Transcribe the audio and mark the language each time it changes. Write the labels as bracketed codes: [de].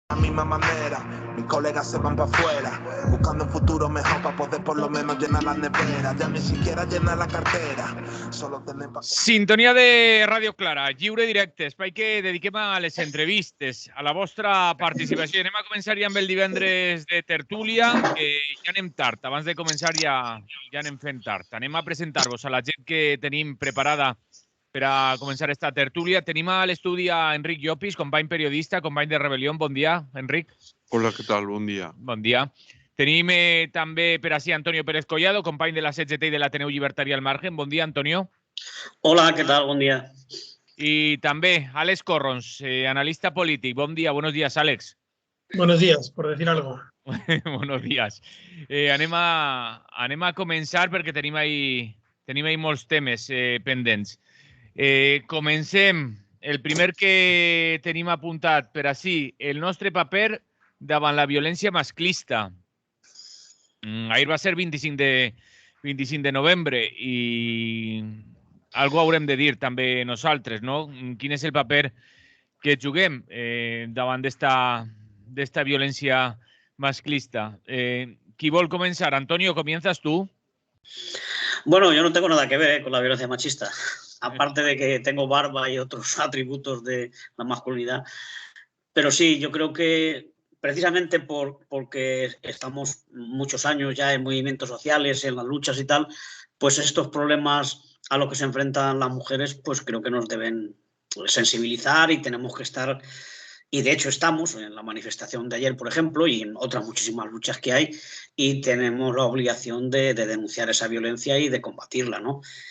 [es] La misma manera, mis colegas se van para afuera, buscando un futuro mejor para poder por lo menos llenar la nevera, ya ni siquiera llenar la cartera, solo tener para... [ca] Sintonia de Ràdio Clara, lliure directe, espai que dediquem a les entrevistes, a la vostra participació. Anem a començar ja amb el divendres de tertúlia, que ja anem tard, abans de començar ja anem fent tard. Anem a presentar-vos a la gent que tenim preparada per a començar esta tertúlia. Tenim a l'estudi a Enric Llopis, company periodista, company de Rebel·lió. Bon dia, Enric. Hola, què tal? Bon dia. Bon dia. Tenim també per ací Antonio Pérez Collado, company de la CGT i de l'Ateneu Llibertari al Margen. Bon dia, Antonio. [es] Hola, ¿qué tal? Buen día. Y también Alex Corrons, analista político. Buen día, buenos días, Alex. Buenos días, por decir algo. Buenos días. [ca] Anem a començar perquè tenim ahí molts temes pendents. Comencem. El primer que tenim apuntat per ací, el nostre paper davant la violència masclista. Ahir va ser 25 de novembre i algo haurem de dir també nosaltres, no? Quin és el paper que juguem davant d'esta violència masclista. Qui vol començar? Antonio, [es] comienzas tú. Bueno, yo no tengo nada que ver con la violencia machista, aparte de que tengo barba y otros atributos de la masculinidad. Pero sí, yo creo que precisamente porque estamos muchos años ya en movimientos sociales, en las luchas y tal, pues estos problemas a los que se enfrentan las mujeres, pues creo que nos deben sensibilizar y tenemos que estar, y de hecho estamos en la manifestación de ayer, por ejemplo, y en otras muchísimas luchas que hay, y tenemos la obligación de denunciar esa violencia y de combatirla, ¿no?